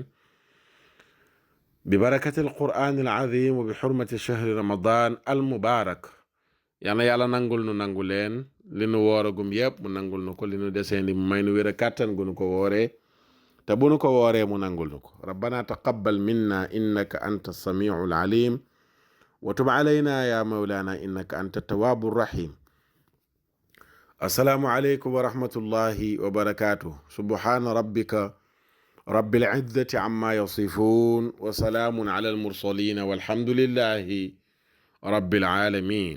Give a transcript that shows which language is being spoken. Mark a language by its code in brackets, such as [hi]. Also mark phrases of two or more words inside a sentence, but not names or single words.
[ar] ببركة القرآن العظيم وبحرمة شهر رمضان المبارك. [wo] yal na yàlla nangul nu, nangu leen li nu wooragum yëpp mu nangul nu ko, li nu deseendi mu may nu wér a kàttan gu nu ko wooree, te bu nu ko wooree mu nangul nu ko. [ar] ربنا تقبل منا إنك أنت السميع العليم وتب علينا يا مولانا إنك أنت التواب الرحيم. السلام عليكم ورحمة الله وبركاته. سبحان ربك رب العزة عما يصفون وسلام على المرسلين والحمد لله رب العالمين.